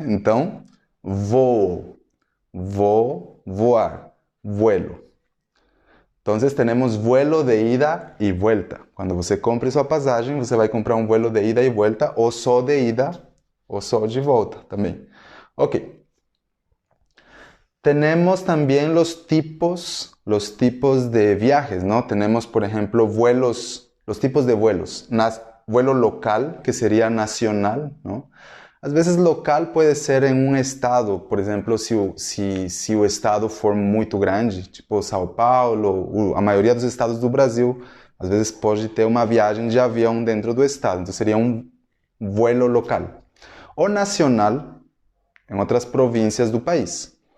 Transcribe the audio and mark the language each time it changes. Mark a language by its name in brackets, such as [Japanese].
[Portuguese] Então, voo. Vou, voar. Vuelo. Então, temos vuelo de ida e volta. Quando você compra sua passagem, você vai comprar um vuelo de ida e volta, ou só de ida, ou só de volta também. Ok. [Spanish] Tenemos también los tipos de viajes, ¿no? Tenemos, por ejemplo, vuelos, los tipos de vuelos. Vuelo local, que sería nacional, ¿no? [Portuguese] Às vezes local pode ser em um estado, por exemplo, se o estado for muito grande, tipo São Paulo, a maioria dos estados do Brasil, às vezes pode ter uma viagem de avião dentro do estado, então seria um vuelo local. O nacional, em outras províncias do país.